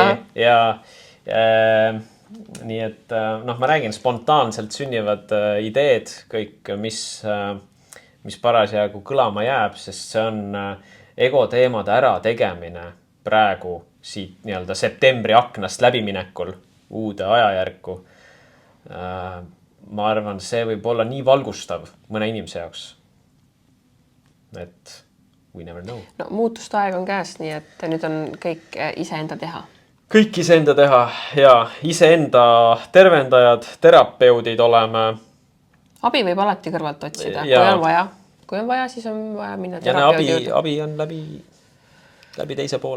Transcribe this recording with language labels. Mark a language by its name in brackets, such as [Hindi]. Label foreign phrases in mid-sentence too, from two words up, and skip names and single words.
[Estonian] Ja nii et, noh, ma räägin, spontaanselt sünnivad ideed, kõik, mis parasjagu kõlama jääb, sest see on ego teemade ära tegemine praegu siit nii-öelda septembri aknast läbiminekul uude ajajärku. Ma arvan, see võib olla nii valgustav mõne inimese jaoks. [English] Et we never know. [Estonian] No muutuste aeg on käes, nii et nüüd on kõik iseenda teha. Kõik iseenda teha ja iseenda tervendajad, terapeudid oleme. Abi võib alati kõrvalt otsida, ja. Kui on vaja. Kui on vaja, siis on vaja minna terapeudi juurde. Abi on läbi teise poole.